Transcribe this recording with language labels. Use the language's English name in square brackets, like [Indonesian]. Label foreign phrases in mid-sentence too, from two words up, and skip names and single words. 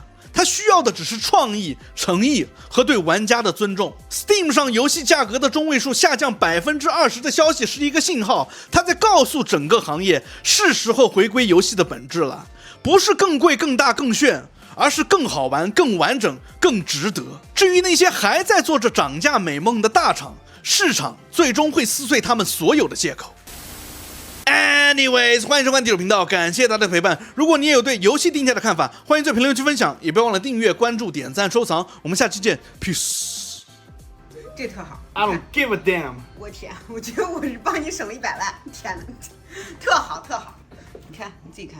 [Chinese] 它需要的只是創意、誠意和對玩家的尊重。Steam 上遊戲價格的中位數下降20%的消息是一個信號，它在告訴整個行業，是時候回歸遊戲的本質了，不是更貴、更大、更炫，而是更好玩、更完整、更值得。至於那些還在做着漲價美夢的大廠，市場最終會撕碎他們所有的借口。Anyways，歡迎收看地主頻道，感謝大家的陪伴。如果你也有對遊戲定價的看法，歡迎在評論區分享，也別忘了訂閱、關注、點讚、收藏。我們下期見 ，peace。這特好 [English] I don't give a damn。 [Chinese] 我天，我覺得我是幫你省了100萬，天哪，特好特好。你看，你自己看。